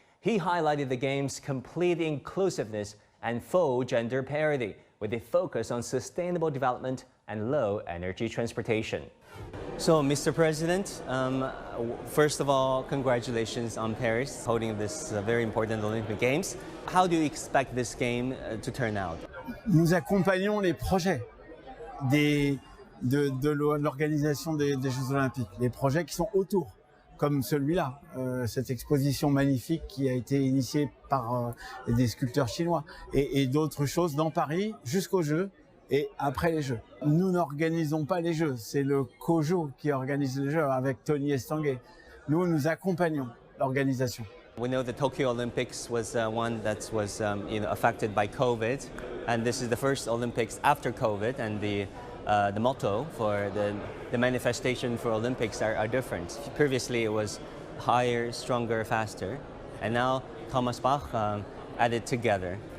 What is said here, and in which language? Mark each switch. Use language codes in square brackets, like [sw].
[en] He highlighted the Games' complete inclusiveness and full gender parity, with a focus on sustainable development and low-energy transportation. So, Mr. President, first of all, congratulations on Paris, holding this very important Olympic Games. How do you expect this game to turn out? [fr] Nous accompagnons les projets de l'organisation des Jeux Olympiques, les projets qui sont autour, comme celui-là, cette exposition magnifique qui a été initiée par des sculpteurs chinois et d'autres choses dans Paris jusqu'aux Jeux et après les Jeux. Nous n'organisons pas les Jeux, c'est le COJO qui organise les Jeux avec Tony Estanguet. Nous accompagnons l'organisation. [en] We know the Tokyo Olympics was one that was affected by COVID, and this is the first Olympics after COVID, and the motto for the manifestation for Olympics are different. Previously it was higher, stronger, faster, and now Thomas Bach added together.